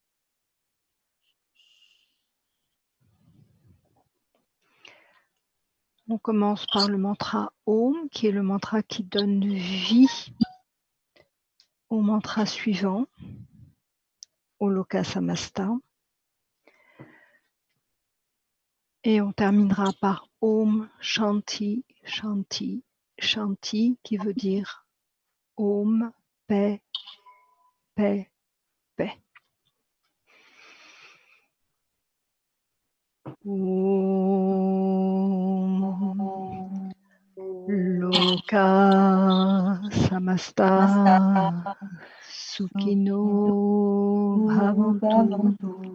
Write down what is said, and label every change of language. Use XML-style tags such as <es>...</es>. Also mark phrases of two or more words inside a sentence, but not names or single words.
<fr>On commence par le mantra Om, qui est le mantra qui donne vie au mantra suivant, au</fr> <sa>Loka Samasta.</sa> <fr>Et on terminera par</fr> <sa>Om Shanti, Shanti, Shanti,</sa> <fr>qui veut dire Om, paix, paix, paix.</fr> <sa>Om Loka Samasta Sukhino Bhavantu.</sa>